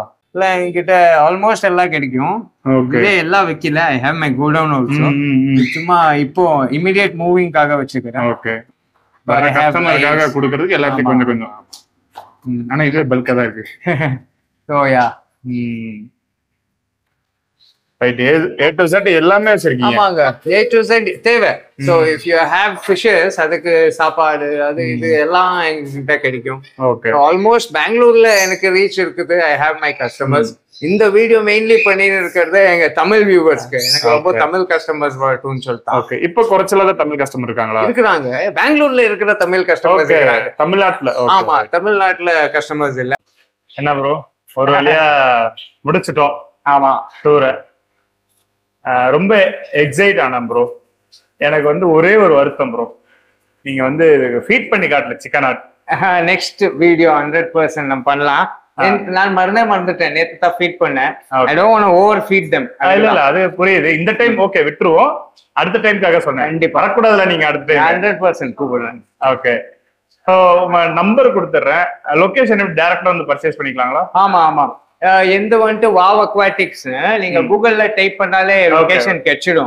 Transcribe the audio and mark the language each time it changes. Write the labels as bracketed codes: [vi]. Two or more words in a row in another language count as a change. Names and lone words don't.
[ta] இல்ல என்கிட்ட ஆல்மோஸ்ட் எல்லாம் கிடைக்கும். இதே எல்லாம் வைக்கல, [en] I have my godown also. [ta] சும்மா இப்போ [en] immediate movingகாக [ta] வச்சுக்கிறேன். ஓகே. கஸ்டமருக்காக கொடுக்கறதுக்கு எல்லாத்தையும் கொஞ்சம் கொஞ்சம். ஆனா இது பல்கா தான் இருக்கு. சோயா ரைட். A to Z எல்லாமே வச்சிருக்கீங்க. ஆமாங்க, [en] A to Z தேவை. so if you have fishes, [ta] அதுக்கு சாப்பாடு அது இது எல்லாம் என்கிட்ட கிடைக்கும். ஓகே. ஆல்மோஸ்ட் பெங்களூர்ல எனக்கு ரீச் இருக்குது. [en] I have my customers. [ta] இந்த வீடியோ மெயின்லி பண்ணிட்டு இருக்கிறது எங்க தமிழ் வியூவர்ஸ்க்கு. எனக்கு ரொம்ப தமிழ் கஸ்டமர்ஸ் வரட்டும்னு சொல்லிட்டு. ஓகே. இப்போ குறைச்சலாத தமிழ் கஸ்டமர் இருக்காங்களா? இருக்கிறாங்க. பெங்களூர்ல இருக்கிற தமிழ் கஸ்டமர்ஸ் இருக்காங்க. தமிழ்நாட்டுல? ஆமா, தமிழ்நாட்டுல கஸ்டமர்ஸ் இல்ல. என்ன ப்ரோ, ஒரு வழியா முடிச்சிட்டோம். ஆமா, டூரை ரொம்ப எக்ஸைட் ஆனேன் ப்ரோ. எனக்கு வந்து ஒரே ஒரு வருத்தம் ப்ரோ, நீங்க வந்து ஃபீட் பண்ணி காட்டல [en] chicken add. next video [ta] 100% நம்ம பண்ணலாம். நான் மறந்துட்டேன், நேத்து தான் ஃபீட் பண்ணேன். [en] I don't want to over feed them. [ta] இல்ல அது புரியுது. இந்த டைம் ஓகே விட்டுருவோம், அடுத்த டைம்க்காக சொன்னேன். கண்டிப்பா வரக்கூடாதுல, நீங்க அடுத்த டைம் 100% கூப்பிடுறேன். ஓகே. ஸோ நம்பர் கொடுத்துட்றேன், லொகேஷன் டைரக்டா வந்து பர்ச்சேஸ் பண்ணிக்கலாங்களா? ஆமா ஆமா. எந்த வந்துட்டு வாவ் அக்வாட்டிக்ஸ் நீங்க கூகுள்ல டைப் பண்ணாலே லொகேஷன் கிடைச்சிடும்.